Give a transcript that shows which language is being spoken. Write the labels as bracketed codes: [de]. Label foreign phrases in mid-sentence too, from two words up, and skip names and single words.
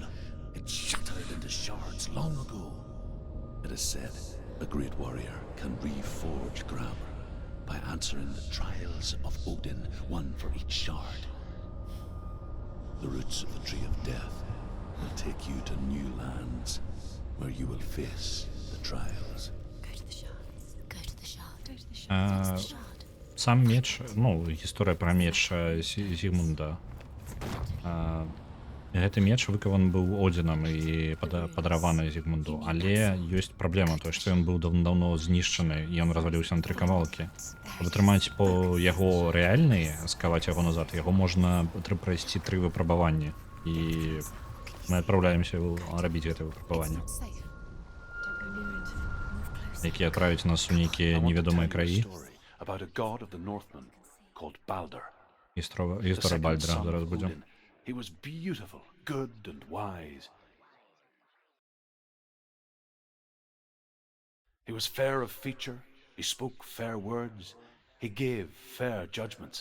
[en] It shattered into shards long ago. It is said a great warrior can reforge Gramr by answering the trials of Odin, one for each shard. The roots of the Tree of Death will take you to new lands where you will face the trials. Go to the shard. Go to the shard. Go to the shard. [be] А, [en] Go to the shard. [be] Сам меч, ну, гісторыя пра меч Зігмунда. Гэты меч выкаван быў Одзінам і падараваны Зігмунду, але ёсць праблема, то што ён быў даўно знішчаны і ён разваліўся на 3 кавалкі. Каб атрымаць по яго рэальны, скаваць яго назад, яго можна прайсці 3 выпрабаванні. І мы адпраўляемся рабіць гэтае выпрабаванне, [en] It's not safe. Don't go near it. Move closer. [be] якія адправяць нас у нейкія [en] I want to [be] невядомыя [en] tell you a [be] краі. [en] story about a god of the Northmen called Balder. The [be] Гісторыя [en] second [be] Бальдра [en] son [be] зараз [en] of [be] будзе. [en] Odin. He was beautiful, good, and wise. He was fair of feature, he spoke fair words, he gave fair judgments.